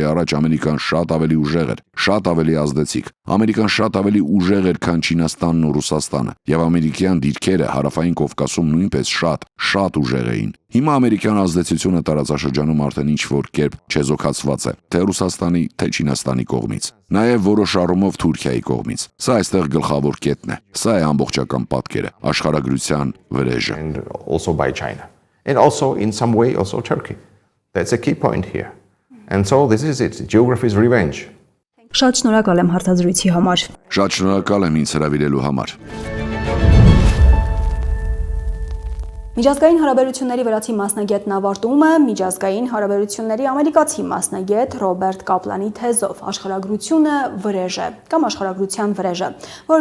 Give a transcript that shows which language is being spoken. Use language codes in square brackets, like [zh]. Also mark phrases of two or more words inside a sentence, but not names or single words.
[hy] առաջ Ամերիկան շատ ավելի ուժեղ էր, շատ ավելի ազդեցիկ։ Ամերիկան շատ ավելի ուժեղ էր, քան Չինաստանն ու Ռուսաստանը, եւ ամերիկյան դիրքերը Հարավային Կովկասում նույնպես շատ ուժեղ էին։ Հիմա ամերիկյան ազդեցությունը տարածաշրջանում արդեն ինչ-որ կերպ չեզոքացված է, թե Ռուսաստանի, թե Չինաստանի կողմից, նաեւ որոշ առումով Թուրքիայի կողմից։ Սա այստեղ գլխավոր կետն է։ Սա է ամբողջական պատկերը, աշխարհագրության վրեժը։ [en] And also by China. And also in some way also Turkey. That's a key point here. And so this is it. Geography is revenge. [hy] Շատ շնորհակալ եմ հարցազրույցի համար։ Շատ շնորհակալ եմ ինձ հրավիրելու համար։ Միջազգային հարաբերությունների վրացի մասնագետն ավարտում է միջազգային հարաբերությունների ամերիկացի մասնագետ Ռոբերտ Կապլանի թեզով «Աշխարհագրությունը վրեժ է» կամ աշխարհագրության վրեժը, որը